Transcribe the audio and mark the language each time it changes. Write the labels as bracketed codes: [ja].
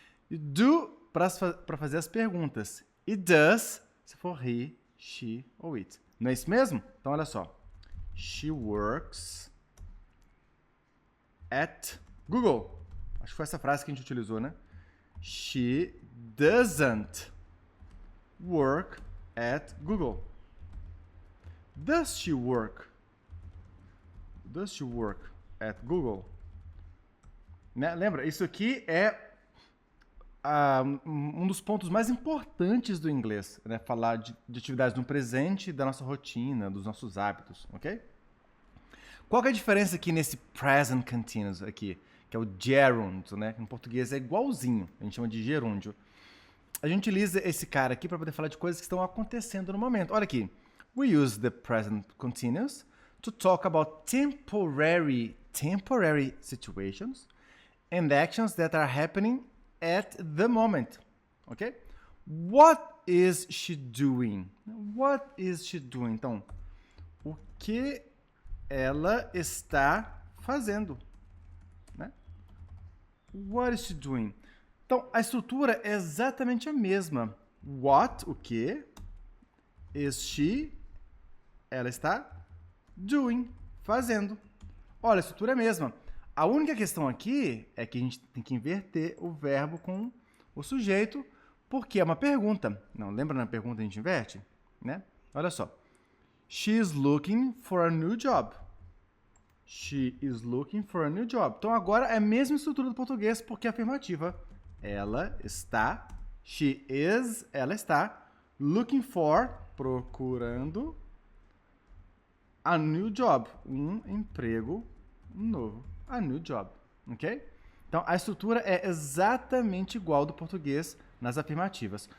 [pt] E do para fazer as perguntas. E does, se for he, she ou it. Não é isso mesmo? Então, olha só. [en] She works at Google. [pt] Acho que foi essa frase que a gente utilizou, né? [en] She doesn't work at Google. Does she work? Does she work at Google? Né? [pt] Lembra, isso aqui é um dos pontos mais importantes do inglês, né? Falar de atividades no presente, da nossa rotina, dos nossos hábitos, ok? Qual que é a diferença aqui nesse present continuous aqui, que é o gerund, né? Em português é igualzinho, a gente chama de gerúndio. A gente utiliza esse cara aqui para poder falar de coisas que estão acontecendo no momento. Olha aqui. [en] We use the present continuous to talk about temporary situations and actions that are happening at the moment. Okay? What is she doing? What is she doing? [pt] Então, o que ela está fazendo? Né? [en] What is she doing? [pt] Então, a estrutura é exatamente a mesma. What, o que? Is she, ela está doing, fazendo. Olha, a estrutura é a mesma. A única questão aqui é que a gente tem que inverter o verbo com o sujeito, porque é uma pergunta. Não, lembra na pergunta a gente inverte? Né? Olha só. [en] She is looking for a new job. She is looking for a new job. [pt] Então agora é a mesma estrutura do português, porque é afirmativa. Ela está, she is, ela está, looking for, procurando, [en] a new job, [pt] um emprego novo. [en] A new job, [pt] ok? Então, a estrutura é exatamente igual do português nas afirmativas.